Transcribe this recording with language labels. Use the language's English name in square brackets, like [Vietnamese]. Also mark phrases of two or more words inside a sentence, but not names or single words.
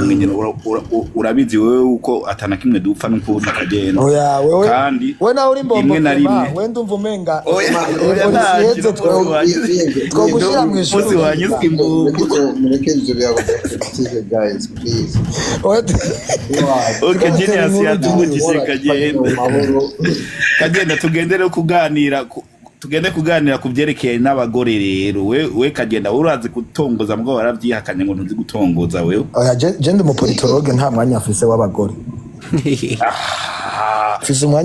[Rundi] urabizi wewe uko atana kimwe dupfa n'uko kagenda oya wewe kandi we nawe uri mbombo rimwe na rimwe we ndumva umenga oya twogushira mu ishuri umunsi wanyuzwe imbugu mureke ibyo byago [English] guys please [Rundi] okay Genius yatuvugije kagenda tugende kuganira ku byerekeye n'abagore rero we kagenda urazi gutongoza mbwo barabyihakanye ngo ntuzi gutongoza wewe oya je ndi umupolitologe nta mwanya afise w'abagore afise umwanya